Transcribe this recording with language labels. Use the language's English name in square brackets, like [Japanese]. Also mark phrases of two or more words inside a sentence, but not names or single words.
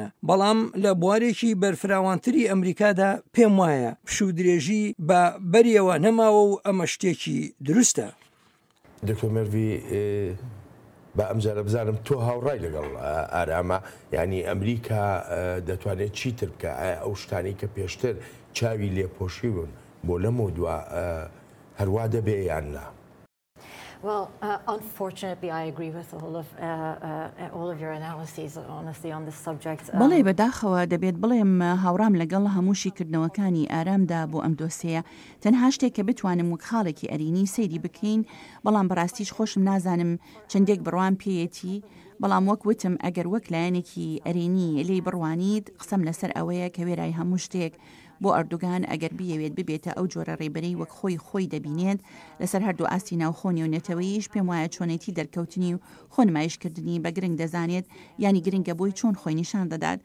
[Central Kurdish] بەڵام لە بوارێکی بەرفراوانتری ئەمریکادا پێم وایە پشودرێژی بە بەریەوە نەماوە و ئەمە شتێکی دروستە. دکتۆر مەروی بە ئەمجارە بزانم تۆ هاوڕای لەگەڵ ئارامە، ینی ئەمریکا دەتوانێت چیتر بکە؟ ئەو شتانی کە پێشتر چاوی لێپۆشی بوون بۆ لەمە دووە هەروە دەبێ یان نا؟ [English] Well, unfortunately, I agree with all of your analyses, honestly, on this subject. [Central Kurdish] بەڵێ بەداخەوە دەبێت بڵێم هاوڕام لەگەڵ هەمووشی کردنەوەکانی ئارامدا بۆ ئەم دۆسەیە. تەنها شتێک کە بتوانم وەک خاڵێکی ئەرینی سەیری بکەین، بەڵام بەڕاستیش خۆشم نازانم چەندێک بڕوان پێیەتی، بەڵام وەک وتم ئەگەر وەک لایەنێکی ئەرینی لێی بڕوانیت قسەم لەسەر ئەوەیە کە وێرای هەموو شتێک بۆ ئەردوگان ئەگەر بیەوێت ببێتە ئەو جۆرە ڕێبەرەی وەک خۆی دەبینێت لەسەر هەردوو ئاستی ناوخۆنی و نەتەوەیش پێم وایە چۆنێتی دەرکەوتنی و خۆنمایشکردنی بە گرنگ دەزانێت ینی گرنگە بۆی چۆن خۆی نیشان دەدات